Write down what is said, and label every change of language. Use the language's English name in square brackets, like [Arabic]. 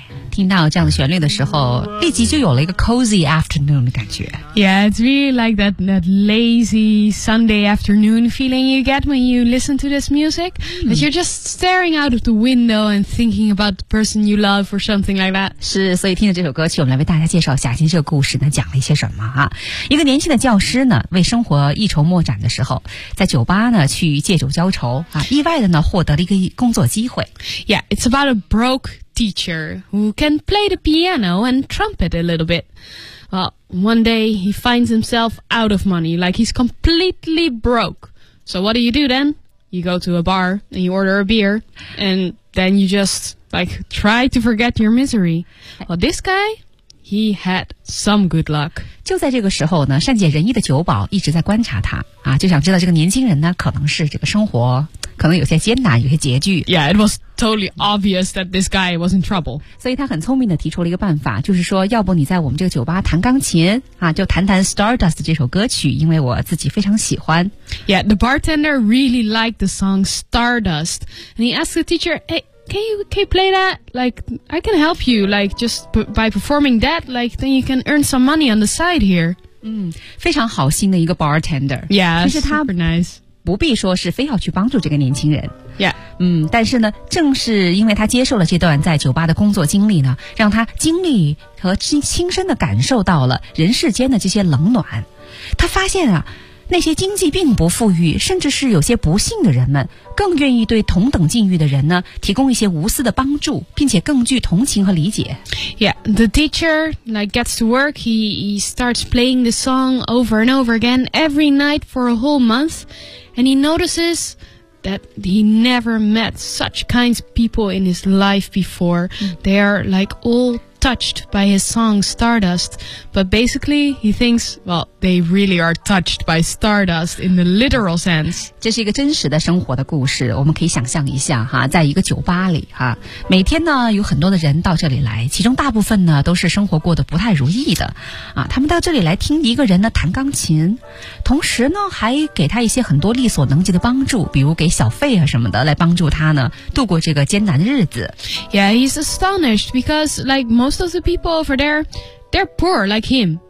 [Chinese] 听到这样的旋律的时候，立即就有了一个 [English] cozy afternoon [Chinese] 的感觉。 [English] Yeah, it's really like that lazy Sunday afternoon feeling you get when you listen to this music. That you're just staring out of the window and thinking about the person you love or something like that. [Chinese] 是，所以听着这首歌曲，我们来为大家介绍下今天这个故事呢，讲了一些什么啊？一个年轻的教师呢，为生活一筹莫展的时候，在酒吧呢去借酒浇愁啊，意外的呢获得了一个工作机会。 [English] Yeah, it's about a broke teacher who can play the piano and trumpet a little bit. Well, one day he finds himself out of money, like he's completely broke. So what do you do then? You go to a bar and you order a beer, and then you just, like, try to forget your misery. Well, this guy, he had some good luck. [Chinese] 就在这个时候呢，善解人意的酒保一直在观察他啊，就想知道这个年轻人呢，可能是这个生活可能有些艰难，有些拮据。 [English] Yeah, it was totally obvious that this guy was in trouble. [Chinese] 所以他很聪明地提出了一个办法，就是说，要不你在我们这个酒吧弹钢琴啊，就弹弹 Stardust 这首歌曲，因为我自己非常喜欢。 [English] Yeah, the bartender really liked the song Stardust, and he asked the teacher, "Hey, can you play that? Like, I can help you. Like, just by performing that, like, then you can earn some money on the side here." [Chinese] 嗯，非常好心的一个 bartender. [English] Yeah, super nice. [Chinese] 不必说是非要去帮助这个年轻人 [English] yeah. [Chinese] 嗯，但是呢，正是因为他接受了这段在酒吧的工作经历呢，让他经历和亲身的感受到了人世间的这些冷暖。他发现啊，那些经济并不富裕甚至是有些不幸的人们，更愿意对同等境遇的人呢提供一些无私的帮助，并且更具同情和理解。 [English] Yeah, the teacher like gets to work. He starts playing the song over and over again every night for a whole month, and he notices that he never met such kind people in his life before. They are like all touched by his song Stardust, but basically he thinks, well, they really are touched by Stardust in the literal sense. [Chinese] 这是一个真实的生活的故事，我们可以想象一下哈，在一个酒吧里哈，每天呢有很多的人到这里来，其中大部分呢都是生活过得不太如意的啊，他们到这里来听一个人呢弹钢琴，同时呢还给他一些很多力所能及的帮助，比如给小费啊什么的，来帮助他呢度过这个艰难的日子。 [English] Yeah, he's astonished because likeMost of the people over there, they're poor like him.